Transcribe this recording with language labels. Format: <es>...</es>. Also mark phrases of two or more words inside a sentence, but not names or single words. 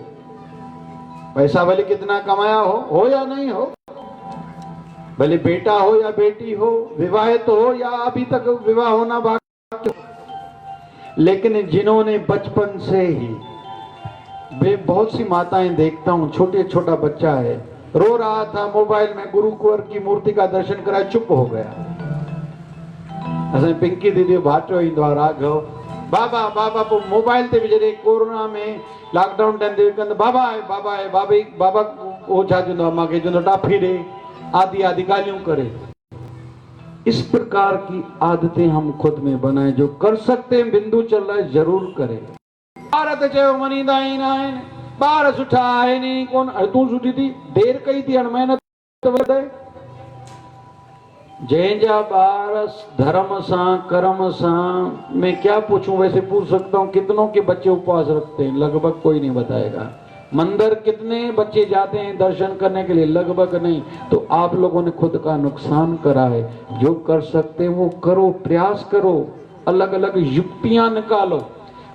<hi>पैसा भले कितना कमाया हो या नहीं हो, भले बेटा हो या बेटी हो, विवाहित हो या अभी तक विवाह होना बाकी, लेकिन जिन्होंने बचपन से ही, बहुत सी माताएं देखता हूं, छोटा बच्चा है, रो रहा था, मोबाइल में गुरु कुंवर की मूर्ति का दर्शन करा, चुप हो गया।</hi> <sd>असां पिंकी दीदी भाटियो ईंदो आहे राघव, बाबा बाबा पोइ मोबाइल ते बि जॾहिं कोरोना में</sd> <en>lockdown time</en> <sd>ते कंदो बाबा आहे बाबा आहे बाबा बाबा उहो छा चवंदो आहे, मूंखे चवंदो टाफी ॾे, आदि आदि ॻाल्हियूं करे।</sd> <hi>इस प्रकार की आदतें हम खुद में बनाए। जो कर सकते हैं, बिंदु चल रहा है, जरूर करें।</hi> <sd>ॿार त चयो मञींदा ई न आहिनि, ॿार सुठा आहिनि ई कोन। तूं सुठी थी, देरि कई थी, हाणे महिनत वधे। जंहिंजा ॿार धर्म सां कर्म सां,</sd> <hi>मैं क्या पूछूं, वैसे पूछ सकता हूँ कितनों के बच्चे उपवास रखते हैं? लगभग कोई नहीं बताएगा। मंदिर कितने बच्चे जाते हैं दर्शन करने के लिए? लगभग नहीं। तो आप लोगों ने खुद का नुकसान करा है। जो कर सकते हैं वो करो, प्रयास करो, अलग अलग युक्तियां निकालो।</hi>